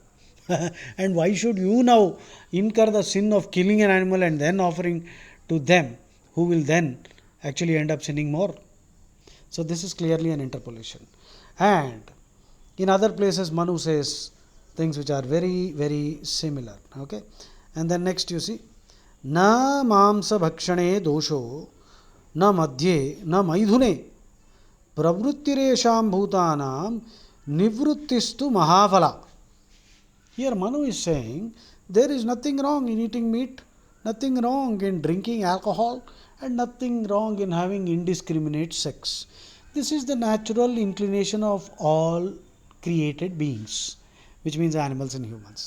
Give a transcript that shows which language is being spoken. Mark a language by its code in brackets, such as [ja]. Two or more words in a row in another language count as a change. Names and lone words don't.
[en] And why should you now incur the sin of killing an animal and then offering to them, who will then actually end up sinning more? So this is clearly an interpolation. And in other places, Manu says things which are very, very similar. Okay. And then next you see, [sa] न मांस भक्षणे दोषो न मद्ये न मैथुने प्रवृत्तिरेषां भूतानां निवृत्तिस्तु महाफला. [en] Here Manu is saying there is nothing wrong in eating meat, nothing wrong in drinking alcohol, and nothing wrong in having indiscriminate sex. This is the natural inclination of all created beings, which means animals and humans.